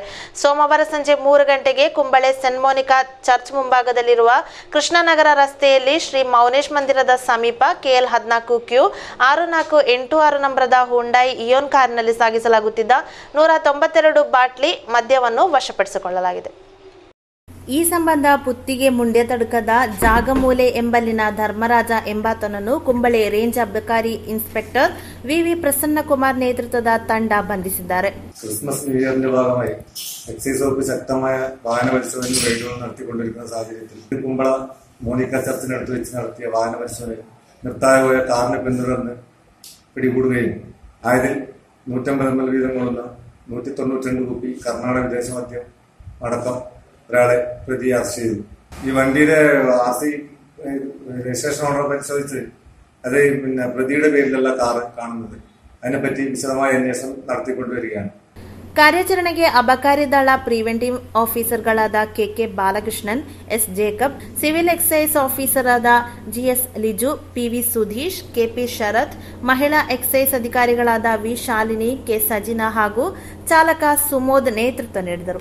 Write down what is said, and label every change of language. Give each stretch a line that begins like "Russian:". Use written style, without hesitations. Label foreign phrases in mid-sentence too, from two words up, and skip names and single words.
Kannada: ಸೋಮವಾರ ಸಂಜೆ 3 ಗಂಟೆಗೆ ಕುಂಬಳೆ ಸೆಂಟ್ ಮೋನಿಕಾ ಚರ್ಚ್ ಮುಂಭಾಗದಲ್ಲಿರುವ ಕೃಷ್ಣನಗರ ರಸ್ತೆಯಲ್ಲಿ ಶ್ರೀ ಮೌನೇಶ್ ಮಂದಿರದ ಸಮೀಪ KL 14Q 6486 ನಂಬರದ ಹುಂಡಾಯಿ ಇಯೋನ್ ಕಾರಿನಲ್ಲಿ ಸಾಗಿಸಲಾಗುತ್ತಿದ್ದ 192 ಬಾಟ್ಲಿ ಮದ್ಯವನ್ನು ವಶಪಡಿಸಿಕೊಳ್ಳಲಾಗಿದೆ. ಈ ಸಂಬಂಧ ಪುತ್ತಿಗೆ ಮುಂಡೆ ತಡಕದ ಜಾಗಮೂಲೆ ಎಂಬಲ್ಲಿನ ಧರ್ಮರಾಜ ಎಂಬಾತನನ್ನು
Malayalam: കുമ്പളെ റേഞ്ച് അബകാരി ഇൻസ്പെക്ടർ VV പ്രസന്നകുമാർ നേതൃത്വದ
Kannada: ತಂಡ ಬಂಧಿಸಿದ್ದಾರೆ.
Malayalam: ക്രിസ്മസ് ന്യൂ ഇയറിന്റെ ഭാഗമായി എക്സൈസ് വകുപ്പ് ശക്തമായ വാഹന പരിശോധന റെയ്ഡുകൾ നടത്തിക്കൊണ്ടിരിക്കുന്ന സാഹചര്യത്തിൽ കുമ്പള മോണിക്ക ചർച്ചിനടുത്ത് വെച്ച് നടത്തിയ വാഹന പരിശോധനയിൽ നിർത്താതെ പോയ കാറിനെ പിന്തുടർന്ന് പിടികൂടുകയും ആയതിൽ 150 ml വീതം കൊള്ളുന്ന 192 കുപ്പി കർണാടക വിദേശ മദ്യം അടക്കം ഒരാളെ പ്രതി അറസ്റ്റ് ചെയ്തു. ഈ വണ്ടിയുടെ
English: RC registration order
Malayalam: പരിശോധിച്ച് അത് പ്രതിയുടെ പേരിലുള്ള കാർ കാണുന്നത്. അതിനെപ്പറ്റി വിശദമായ അന്വേഷണം നടത്തിക്കൊണ്ടുവരികയാണ്.
Kannada: ಕಾರ್ಯಾಚರಣೆಗೆ ಅಬಕಾರಿ ದಳ
English: preventive officers
Kannada: ಕೆಕೆ ಬಾಲಕೃಷ್ಣನ್, ಎಸ್ ಜೇಕಬ್,
English: civil excise officer
Kannada: ಆದ ಜಿಎಸ್ ಲಿಜು, ಪಿವಿ ಸುಧೀಶ್, ಕೆಪಿ ಶರತ್, ಮಹಿಳಾ ಎಕ್ಸೈಸ್ ಅಧಿಕಾರಿಗಳಾದ ವಿ ಶಾಲಿನಿ, ಕೆ ಸಜಿನಾ ಹಾಗೂ ಚಾಲಕ ಸುಮೋದ್ ನೇತೃತ್ವ ನೀಡಿದರು.